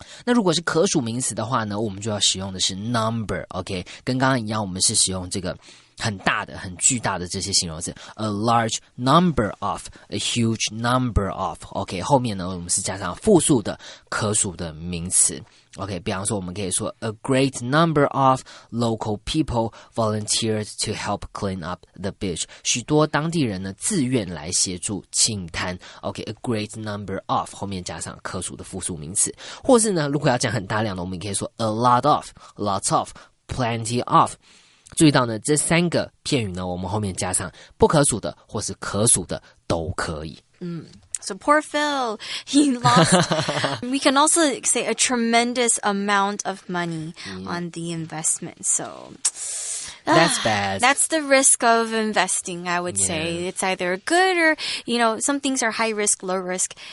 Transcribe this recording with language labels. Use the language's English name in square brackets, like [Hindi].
[Chinese] 那如果是可数名词的话呢，我们就要使用的是 number。OK， 跟刚刚一样，我们是使用这个很大的、很巨大的这些形容词 ， [English] a large number of， a huge number of。 [Chinese] OK， 后面呢，我们是加上复数的可数的名词。 [English] OK， [Chinese] 比方说我们可以说 [English] a great number of local people volunteered to help clean up the beach。 [Chinese] 许多当地人呢自愿来协助清滩。 OK， [English] a great number of [Chinese] 后面加上可数的复数名词，或是呢，如果要讲很大量的，我们也可以说 a lot of、lots of、plenty of。注意到呢，这三个片语呢，我们后面加上不可数的或是可数的都可以。 [English] So poor Phil, he lost, we can also say a tremendous amount of money on the investment. So that's bad. That's the risk of investing, I would say. It's either good or, you know, some things are high risk, low risk.